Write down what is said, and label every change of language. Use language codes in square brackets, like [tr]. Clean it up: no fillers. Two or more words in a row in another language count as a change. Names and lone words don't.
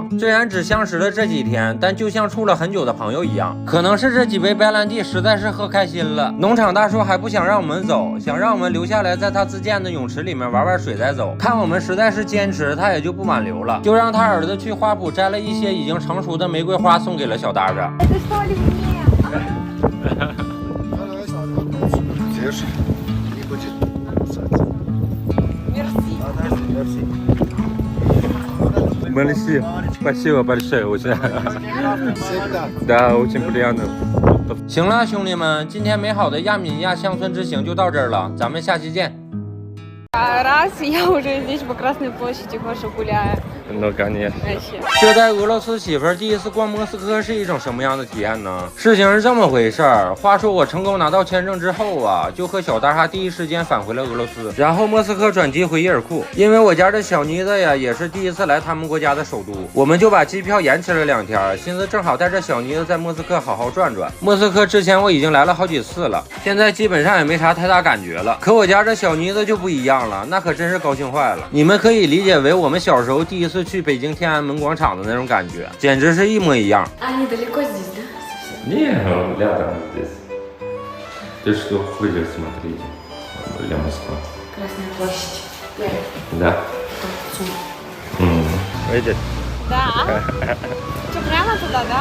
[zh] 虽然只相识了这几天，但就像处了很久的朋友一样。可能是这几杯白兰地实在是喝开心了，农场大叔还不想让我们走，想让我们留下来，在他自建的泳池里面玩玩水再走。看我们实在是坚持，他也就不挽留了，就让他儿子去花圃摘了一些已经成熟的玫瑰花送给了小大大。 [ru] Merci. Спасибо большое. Да, очень приятно. [zh] 行了，兄弟们，今天美好的亚米尼亚乡村之行就到这儿了，咱们下期见。 [ru] Раз, я уже здесь по Красной площади хожу гуляю. Ну, конечно. Вообще. [zh] 这带俄罗斯媳妇儿第一次逛莫斯科是一种什么样的体验呢？事情是这么回事儿。话说我成功拿到签证之后啊，就和小大哈第一时间返回了俄罗斯，然后莫斯科转机回伊尔库。因为我家这小妮子呀，也是第一次来他们国家的首都，我们就把机票延迟了2天，寻思正好带着小妮子在莫斯科好好转转。莫斯科之前我已经来了好几次了，现在基本上也没啥太大感觉了。可我家这小妮子就不一样了，那可真是高兴坏了。你们可以理解为我们小时候第一次去北京天安门广场的那种感觉，简直是一模一样。 [ru] Они далеко здесь, да? Не, рядом здесь. Ты что ходишь смотреть? Для Москвы. Красная площадь. Да. Видишь? Да. Что, прямо туда, да?